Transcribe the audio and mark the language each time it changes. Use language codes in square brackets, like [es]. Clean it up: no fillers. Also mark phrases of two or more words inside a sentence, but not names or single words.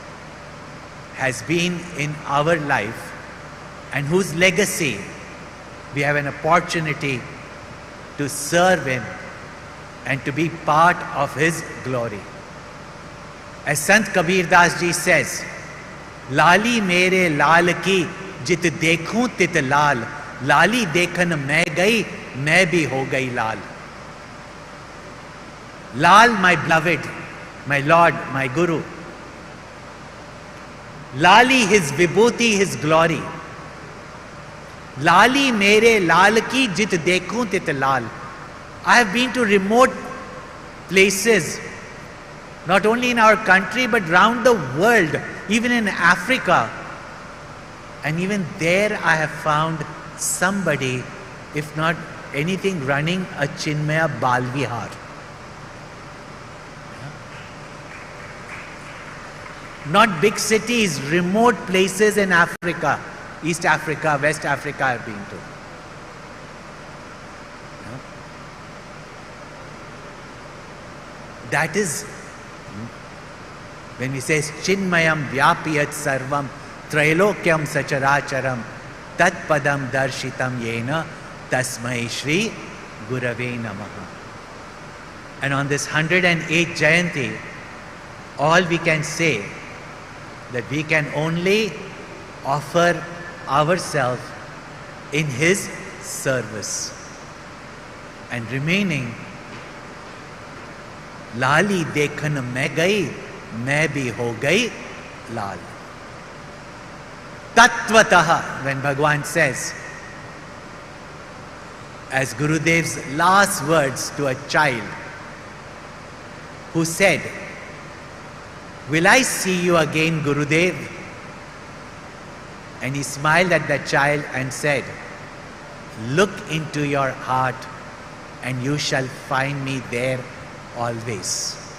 [en] has been in our life, and whose legacy we have an opportunity to serve Him and to be part of His glory. As Sant Kabir Das ji says, [hi] लाली मेरे लाल की जित देखूँ तित लाल, लाली देखन मैं गई, मैं भी हो गई लाल. [en] Lal, my beloved, my Lord, my Guru. Lali, His vibhuti, His glory. [hi] लाली मेरे लाल की जित देखूँ तित लाल. [en] I have been to remote places, not only in our country but round the world, even in Africa. And even there I have found somebody, if not anything, running a Chinmaya Bal Vihar. Not big cities, remote places in Africa, East Africa, West Africa I have been to. That is, when we say [sa] चिन्मयं व्यापियत् सर्वं त्रैलोक्यं सचराचरम् तत्पदं दर्शितं येन तस्मै श्री गुरवे नमः. [en] And on this 108th Jayanti, all we can say that we can only offer ourselves in His service and remaining [hi] लाली देखन मैं गई, मैं भी हो गई लाल. [en] Tattvataha, when Bhagwan says, as Gurudev's last words to a child who said, will I see you again, Gurudev? And he smiled at the child and said, look into your heart and you shall find me there always.